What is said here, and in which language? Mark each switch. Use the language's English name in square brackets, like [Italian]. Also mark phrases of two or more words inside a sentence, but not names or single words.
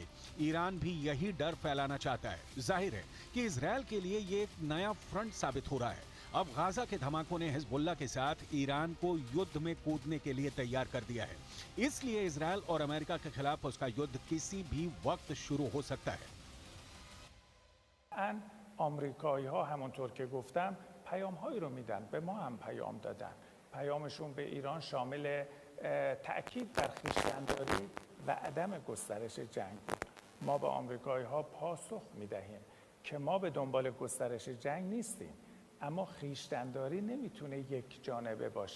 [Hindi] ईरान भी यही डर फैलाना चाहता है। जाहिर है कि इजरायल के लिए ये एक नया फ्रंट साबित हो रहा है। अब गाजा के धमाकों ने हिजबुल्लाह के साथ ईरान को युद्ध में कूदने के लिए तैयार कर दिया है। इसलिए इजरायल और अमेरिका के खिलाफ उसका युद्ध किसी भी वक्त शुरू हो सकता है। [Persian] آمریکایی ها همونطور که گفتم پیام هایی رو میدن، به ما هم پیام دادن. پیامشون به ایران شامل تأکید بر خویشتن‌داری و عدم گسترش جنگ بود. ما به آمریکایی ها پاسخ میدهیم که ما به دنبال گسترش جنگ نیستیم، اما خویشتن‌داری نمیتونه یک جانبه باشه.